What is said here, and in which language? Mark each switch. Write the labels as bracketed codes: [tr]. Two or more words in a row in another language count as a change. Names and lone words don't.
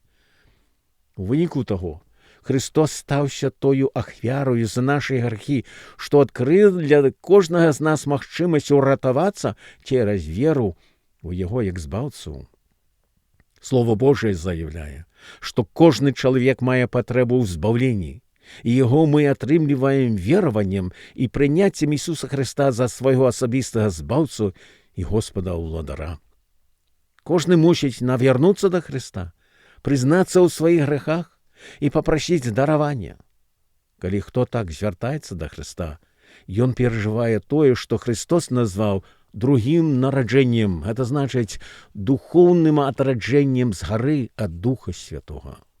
[be] У выніку таго, Христос стаўся тою ахвярою за нашы грахі, што адкрыў для кожнага з нас магчымасць уратавацца цераз веру у Яго як збаўцу. Слово Божие заяўляе, што кожны чалавек мае патрэбу ў збаўленні, і [uk] його ми [be] атрымліваем вераваннем і прыняццем Ісуса Христа за свайго асабістага збаўцу і Господа ўладара. Кожны мусіць навярнуцца да Христа, прызнацца ў сваіх грэхах і папрасіць даравання. Калі хто так звяртаецца да Христа, ён перажывае тое, што Христос назваў другім нараджэннем, гэта значыць духоўным атраджэннем з гары ад Духа Святога.